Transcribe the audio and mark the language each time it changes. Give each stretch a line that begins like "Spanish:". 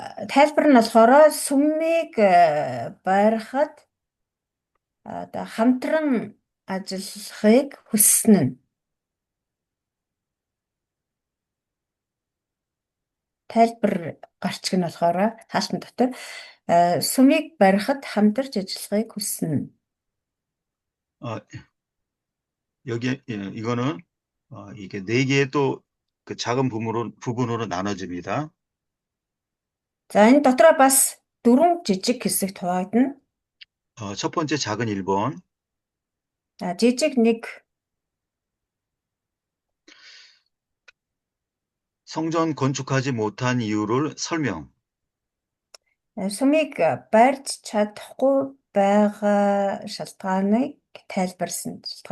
Mongolian: тайлбар нь болохоор сүмийг барихад одоо хамтран ажиллахыг хүссэн нь. тайлбар гарч иг нь болохоор хаалтан дотор сүмийг барихад хамтарч ажиллахыг хүссэн нь.
Korean: 여기 이거는 이게 네 개의 또 그 작은 부분으로 나눠집니다.
Mongolian: За энэ дотроо бас дөрвөн жижиг хэсэгт хуваагдана.
Korean: 첫 번째 작은 1번.
Mongolian: За жижиг 1
Korean: 성전 건축하지 못한 이유를 설명.
Mongolian: сүмийг барьж чадахгүй байгаа шалтгаанаа тайлбарсан.